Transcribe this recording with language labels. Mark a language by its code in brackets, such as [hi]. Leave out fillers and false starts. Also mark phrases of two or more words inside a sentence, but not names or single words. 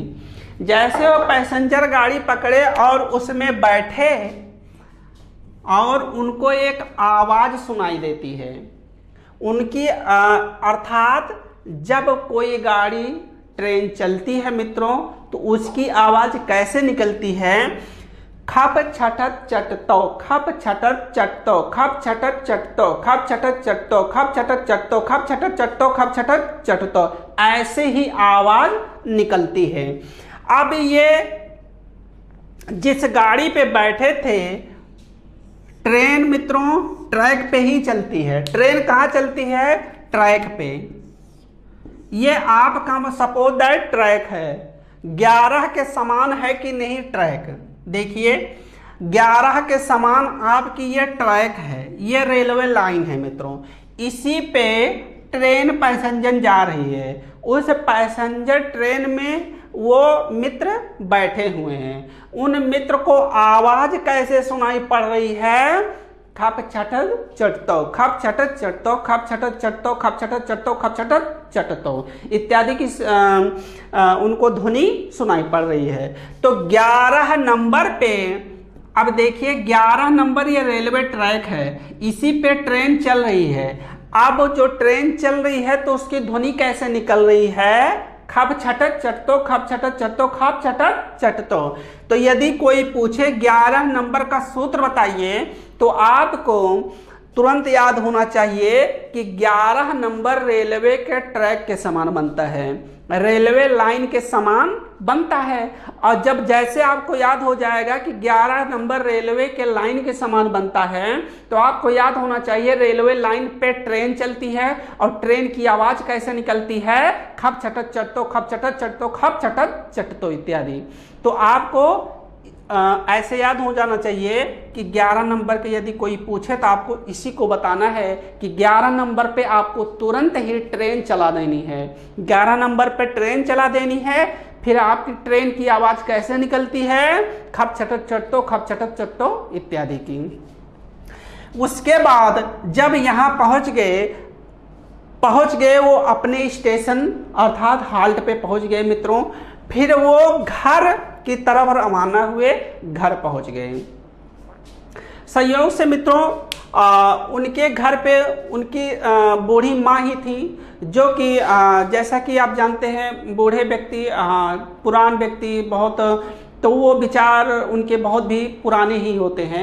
[hi] जैसे वो पैसेंजर गाड़ी पकड़े और उसमें बैठे और उनको एक आवाज सुनाई देती है उनकी, अर्थात जब कोई गाड़ी ट्रेन चलती है मित्रों तो उसकी आवाज कैसे निकलती है? खप छटत चटतो, खप छटत चटतो, खप छटत चटतो, खप छटत चटतो, खप छटत चटतो, खप छटत चटतो, खप छटत चटतो, ऐसे ही आवाज निकलती है। अब ये जिस गाड़ी पे बैठे थे, ट्रेन मित्रों ट्रैक पे ही चलती है। ट्रेन कहाँ चलती है? ट्रैक पे। ये आपका [en] suppose that [hi] ट्रैक है, 11 के समान है कि नहीं ट्रैक? देखिए 11 के समान आपकी ये ट्रैक है, ये रेलवे लाइन है मित्रों। इसी पे ट्रेन पैसेंजर जा रही है, उस पैसेंजर ट्रेन में वो मित्र बैठे हुए हैं। उन मित्र को आवाज कैसे सुनाई पड़ रही है? खप छटत चटतो, खप छटत चटतो, खप छटत चटतो, खप छटत चटतो, खप छटत चटतो इत्यादि की उनको ध्वनि सुनाई पड़ रही है। तो 11 नंबर पे अब देखिए 11 नंबर ये रेलवे ट्रैक है, इसी पे ट्रेन चल रही है। अब जो ट्रेन चल रही है तो उसकी ध्वनि कैसे निकल रही है? खप छटत चटतो, खप छटत चटतो, खप छटत चटतो। तो यदि कोई पूछे 11 नंबर का सूत्र बताइए, तो आपको तुरंत याद होना चाहिए कि 11 नंबर रेलवे के ट्रैक के समान बनता है, रेलवे लाइन के समान बनता है। और जब जैसे आपको याद हो जाएगा कि 11 नंबर रेलवे के लाइन के समान बनता है, तो आपको याद होना चाहिए रेलवे लाइन पे ट्रेन चलती है और ट्रेन की आवाज कैसे निकलती है? खप छटत चटतो, खप छटत चटतो, खप छटत चटतो इत्यादि। तो आपको ऐसे याद हो जाना चाहिए कि 11 नंबर के यदि कोई पूछे तो आपको इसी को बताना है कि 11 नंबर पे आपको तुरंत ही ट्रेन चला देनी है। 11 नंबर पे ट्रेन चला देनी है, फिर आपकी ट्रेन की आवाज कैसे निकलती है? खप छटत चटतो, खप छटत चटतो इत्यादि की। उसके बाद जब यहाँ पहुंच गए वो अपने स्टेशन अर्थात हाल्ट पे पहुंच गए मित्रों, फिर वो घर की तरफ रवाना हुए, घर पहुंच गए। संयोग से मित्रों उनके घर पे उनकी बूढ़ी माँ ही थी, जो कि जैसा कि आप जानते हैं बूढ़े व्यक्ति पुरान व्यक्ति बहुत, तो वो विचार उनके बहुत भी पुराने ही होते हैं।